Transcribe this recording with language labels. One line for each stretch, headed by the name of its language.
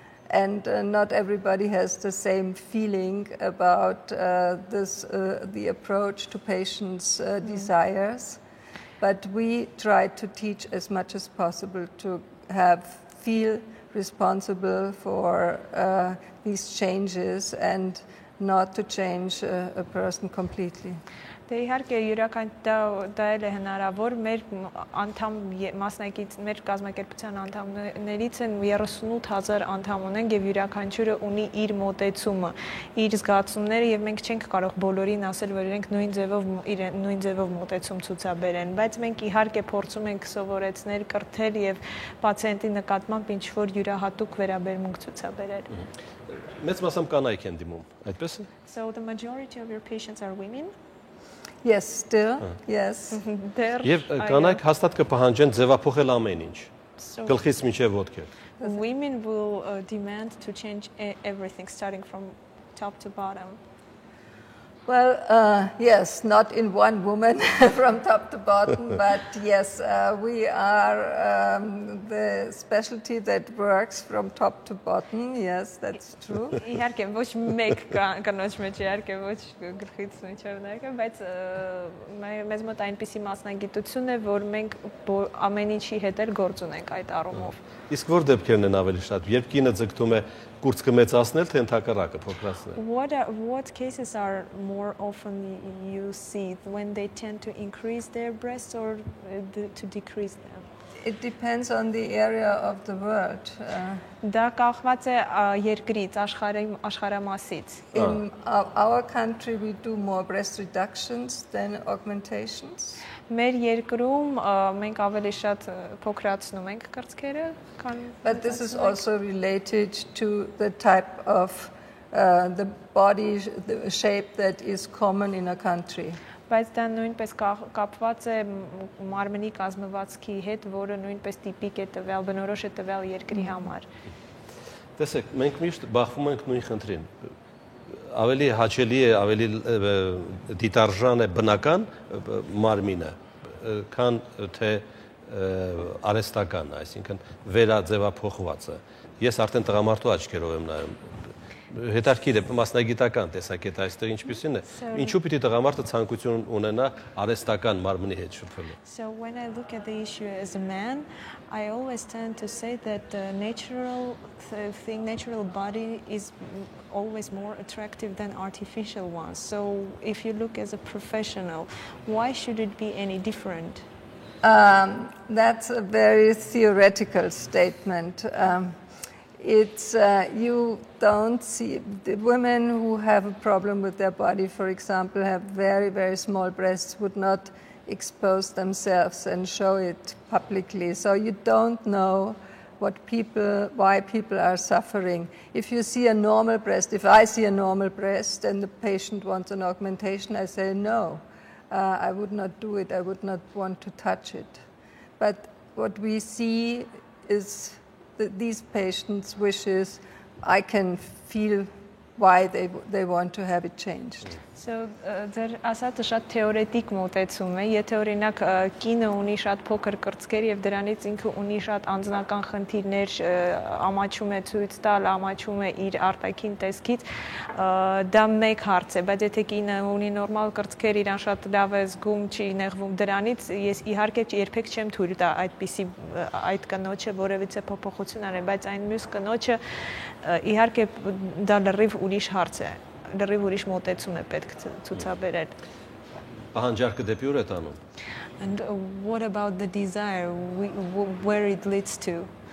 English: And not everybody has the same feeling about the approach to patients' desires. But we try to teach as much as possible to feel responsible for these changes and not to change a person completely.
Armenian: Դե իհարկե յուրաքանչյուր դա էլ է հնարավոր մեր անդամ մասնակից մեր կազմակերպության անդամներից են 38,000 անդամ ունենք եւ յուրաքանչյուրը ունի իր մոտեցումը, իր զգացումները եւ մենք չենք կարող բոլորին ասել, որ իրենք նույն ձևով մոտեցում ցուցաբերեն, բայց մենք իհարկե փորձում ենք սովորեցնել, կրթել եւ պացիենտի նկատմամբ ինչ որ յուրահատուկ վերաբերմունք ցուցաբերել։ Մեծ մասամբ կանայք են դիմում, այդպես է։
English: So the majority of your patients are women? Yes, still. Yes.
Armenian: Եվ կանայք հաստատ կպահանջեն ձևափոխել ամեն ինչ։ Գլխից մինչև ոտքեր։
English: Women will demand to change everything starting from top to bottom. Well, yes, not in one woman from top to bottom, but yes, we are the specialty that works from top to bottom. Yes, that's true.
Armenian: Իհարկե ոչ մեկ կանոչ մեջ իհարկե ոչ գլխից մինչև ներքը, բայց մեզ մոտ այնպիսի մասնագիտություն է, որ մենք ամեն ինչի հետ էլ գործ ունենք այդ առումով։ Իսկ որ դեպքերն են ավելի շատ, երբ կինը ձգտում է կուրծքը մեծացնել, թե ընդհակառակը փոքրացնել։
English: What cases are more often you see when they tend to increase their breasts or to decrease them? It depends on the area of the world.
Armenian: Դա կախված է երկրից, աշխարհամասից։
English: In our country we do more breast reductions than augmentations.
Armenian: Մեր երկրում մենք ավելի շատ փոքրացնում ենք կրծքերը, քան
English: But this is also related to the type of the body the shape that is common in a country.
Armenian: Բայց դա նույնպես կապված է մարմնի կազմվածքի հետ, որը նույնպես տիպիկ է տվյալ, բնորոշ է տվյալ երկրի համար։ Տեսեք, մենք միշտ բախվում ենք նույն խնդրին։ Ավելի հաճելի է, ավելի դիտարժան է բնական մարմինը, քան թե արհեստական, այսինքն վերաձևափոխվածը։ Ես արդեն տղամարդու աչքերով եմ նայում։ Հետարքիր է մասնագիտական տեսակետ այստեղ ինչպիսին է։ Ինչու պիտի տղամարդը ցանկություն ունենա արհեստական մարմնի հետ շփվելու։
English: So when I look at the issue as a man, I always tend to say that the natural body is always more attractive than artificial ones. So if you look as a professional, why should it be any different? That's a very theoretical statement. it's you don't see the women who have a problem with their body, for example, have very, very small breasts, would not expose themselves and show it publicly. So you don't know why people are suffering. If you see a normal breast, if I see a normal breast and the patient wants an augmentation, I say no, I would not do it. I would not want to touch it. But what we see is these patients' wishes. I can feel why they want to have it changed.
Armenian: So ձեր ասածը շատ թեորետիկ մոտեցում է, եթե օրինակ կինը ունի շատ փոքր կրծքեր եւ դրանից ինքը ունի շատ անձնական խնդիրներ, ամաչում է ցույց տալ, ամաչում է իր արտաքին տեսքից, դա մեկ հարց է, բայց եթե կինը ունի նորմալ կրծքեր, իրան շատ լավ է զգում, չի նեղվում դրանից, ես իհարկե երբեք չեմ թույլ տա այդպիսի այդ կնոջը որևիցե փոփոխություն անել, բայց այն մյուս կնոջը իհարկե դա լրիվ ուրիշ հարց է։ Լրիվ ուրիշ մոտեցում է պետք ցուցաբերել։ Պահանջարկը դեպի ուր է տանում։
English: And what about the desire, where it leads to?